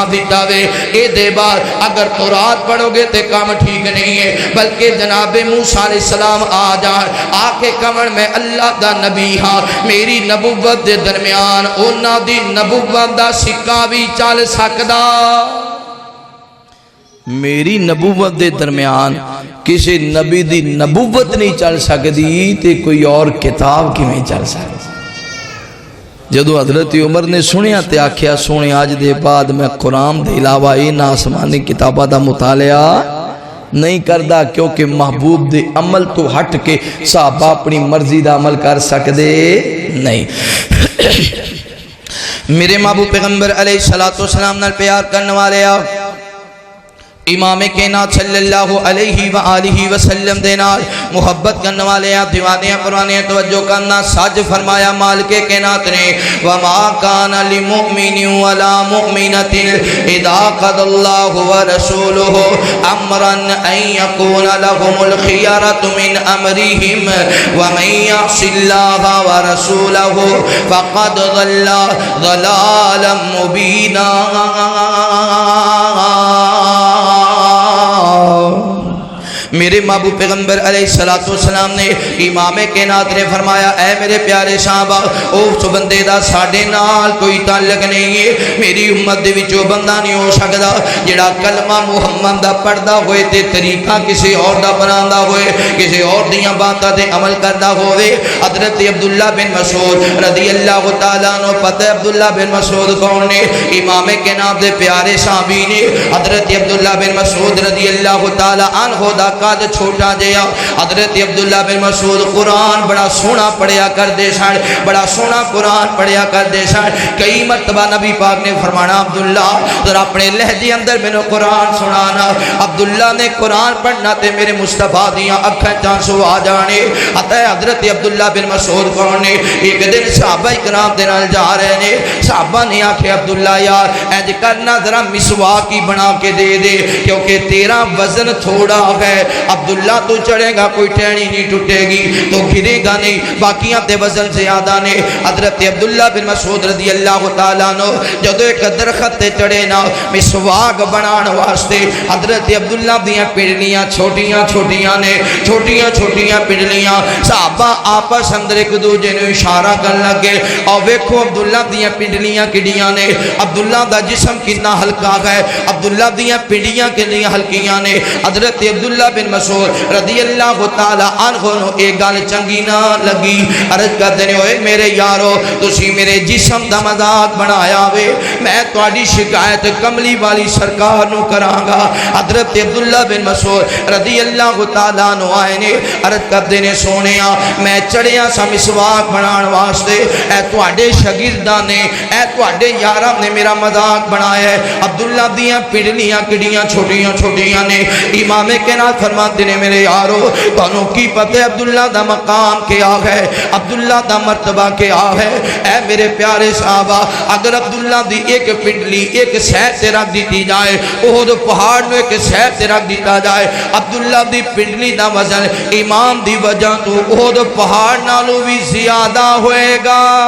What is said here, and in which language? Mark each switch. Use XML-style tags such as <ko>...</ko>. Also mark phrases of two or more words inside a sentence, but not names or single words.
<pa>دیتا وے اے دے بعد اگر تورات پڑھو گے تے کام ٹھیک نہیں ہے، بلکہ جناب موسیٰ</pa> <ar>علیہ السلام</ar> <pa>آ جائے آ کے کمر میں اللہ دا نبی ہاں، میری نبوت دے درمیان اونا دی نبوت دا سکہ بھی چل سکدا، میری نبوت دے درمیان کسی نبی دی نبوت نہیں چل سکتی تے کوئی اور کتاب کیویں چل سکتی؟ جدو حضرت عمر نے سنیا تے آکھیا سونے آج دے بعد میں قرآن دے علاوہ این آسمانی کتابہ دا مطالعہ نہیں کردہ، کیونکہ محبوب دے عمل تو ہٹ کے صحابہ اپنی مرضی دا عمل کر سکدے نہیں۔ میرے محبوب پیغمبر</pa> <ar>علیہ السلام</ar> <pa>نال پیار کرنے والے آؤ، امام کائنات صلی</pa> <ar>اللہ علیہ وآلہ وسلم</ar> <pa>دینار محبت کرنے والے ہیں، دیوانے پرانے توجہ کرنا، ساج فرمایا مالک کائنات نے</pa> <ar>وما کان للمؤمن ولا مؤمنۃ اذا قضى الله ورسوله امرا ان يكون لهم الخيارة من امرهم ومن يعص الله ورسوله فقد ضل ضلالا مبینا۔</ar> <pa>میرے محبوب پیغمبر</pa> <ar>علیہ السلام</ar> <pa>نے امام کائنات نے فرمایا اے میرے پیارے صحابہ اس بندے دا ساڈے نال کوئی تعلق نہیں ہے، میری امت دے وچوں بندہ نہیں ہو سکدا جڑا کلمہ محمد دا پڑھدا ہوئے تے طریقہ کسی اور دا بناندا ہوئے، کسی اور دیاں باتاں تے عمل کردا ہوئے۔ حضرت عبداللہ بن مسعود</pa> <ar>رضی اللہ تعالیٰ عنہ،</ar> <pa>پتہ عبداللہ بن مسعود کون نے؟ امام کائنات دے پیارے صحابی نے۔ حضرت عبداللہ بن مسعود</pa> <ar>رضی اللہ تعالیٰ عنہ</ar> <pa>دا قد چھوٹا جیا، حضرت عبداللہ بن مسعود قرآن بڑا سونا پڑھیا کر دے سن، بڑا سونا قرآن پڑھیا کر دے سن۔ کئی مرتبہ نبی پاک نے فرمانا عبداللہ ذرا اپنے لہجے اندر میں نے قرآن سنانا، عبداللہ نے قرآن پڑھنا تے میرے مصطفیٰ دیاں اکھاں چانسو آ جانے۔ حضرت عبداللہ بن مسعود کون نے؟ ایک دن صحابہ کرام دے نال جا رہے نے، صحابہ نے آکھے عبداللہ یار انج کرنا ذرا مسواک ہی بنا کے دے دے کیونکہ تیرا وزن تھوڑا ہے، عبداللہ تو چڑھے گا کوئی ٹہنی نہیں ٹوٹے گی، تو گرے گا نہیں، باقیاں تے وزن زیادہ نے۔ حضرت عبداللہ بن مسعود</pa> <ar>رضی اللہ تعالیٰ عنہ</ar> <pa>جدو ایک درخت تے چڑھے نا مسواک بنان واسطے، حضرت عبداللہ دیاں پنڈلیاں چھوٹیاں چھوٹیاں نے، چھوٹیاں چھوٹیاں پنڈلیاں، صحابہ آپس اندر ایک دوجے نے اشارہ کرن لگے اور ویکھو عبداللہ دیاں پنڈلیاں کڈیاں نے، عبداللہ دا جسم کتنا ہلکا ہے، عبداللہ دیاں پنڈلیاں کتنیاں ہلکیاں نے۔ حضرت عبداللہ بن مسعود</pa> <ar>رضی اللہ تعالیٰ عنہ</ar> <pa>نو ایک گل چنگی نہ لگی، عرض کرتے ہیں اوے میرے یارو تسی میرے جسم دا مذاق بنایا وے، میں تواڈی شکایت کملی والی سرکار نو کراں گا۔ حضرت عبداللہ بن مسعود</pa> <ar>رضی اللہ تعالیٰ عنہ</ar> <pa>آئے نے، عرض کرتے ہیں سونیا میں چڑھیا سا مسواک بنان واسطے، اے تواڈے شاگرداں نے، اے تواڈے یاراں نے میرا مذاق بنایا ہے، عبداللہ دیاں پنڈلیاں کڈیاں چھوٹیاں چھوٹیاں نے۔ امام کائنات فرماتے ہیں میرے یارو تانوں کی پتہ عبداللہ دا مقام کیا ہے، عبداللہ دا مرتبہ کیا ہے؟ اے میرے پیارے صحابہ اگر عبداللہ دی ایک پنڈلی ایک سیر تے رکھ دیتی جائے، احد پہاڑ میں ایک سیر تے رکھ دیتا جائے، عبداللہ دی پنڈلی دا وزن امام دی وجہ تو احد پہاڑ نالوں بھی زیادہ ہوئے گا۔</pa>